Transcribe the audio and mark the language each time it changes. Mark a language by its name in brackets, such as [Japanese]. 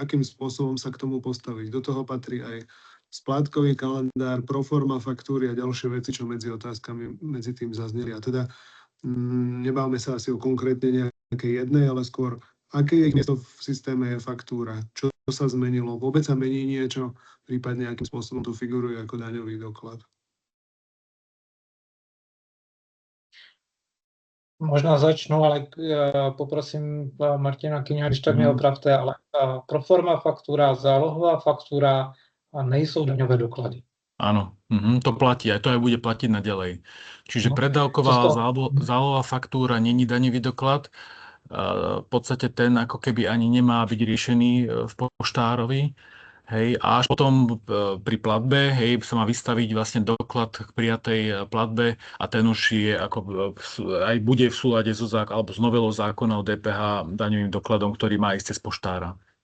[Slovak] Akým spôsobom sa k tomu postaviť? Do toho patrí aj splátkový kalendár, proforma faktúry a ďalšie veci, čo medzi otázkami medzi tým zazneli. A teda nebávame sa asi o konkrétne nejakej jednej, ale skôr aké je miesto v systéme e-faktúra? Čo sa zmenilo? Vôbec sa mení niečo? Prípadne akým spôsobom tu figuruje ako daňový doklad? [Czech] Možná začnu, ale poprosím Martina Kyňa, když tak mě opravte, ale proforma faktúra, zálohová faktúra a nejsou daňové doklady. [Slovak] Áno, to platí, aj to aj bude platiť naďalej. Čiže predávková zálohová faktúra [Czech] není daňový doklad. [Slovak] V podstate ten ako keby ani nemá byť riešený v poštárovi. Hej, a až potom pri platbe, hej, sa má vystaviť vlastne doklad k prijatej platbe a ten už je ako aj bude v súlade so alebo s novelou zákona o DPH daňovým dokladom, ktorý má ísť cez poštára.